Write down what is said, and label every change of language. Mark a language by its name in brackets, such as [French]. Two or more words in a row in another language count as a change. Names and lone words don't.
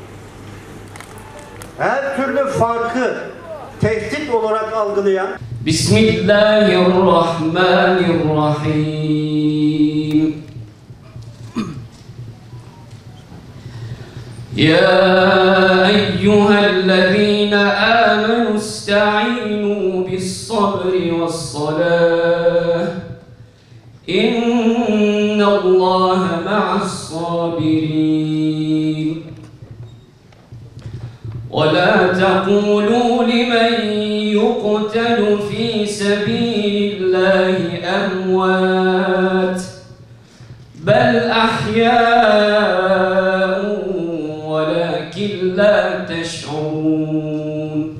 [Turkish] Her türlü farkı tehdit olarak algılayan [Arabic] بسم الله الرحمن الرحيم. يا أيها الذين آمنوا استعينوا بالصبر والصلاة. إن الله مع الصابرين. وَلَا تَقُولُوا لِمَنْ يُقْتَلُ فِي سَبِيلِ اللَّهِ أَمْوَاتٌ بَلْ أَحْيَاءٌ وَلَكِنْ لَا تَشْعُرُونَ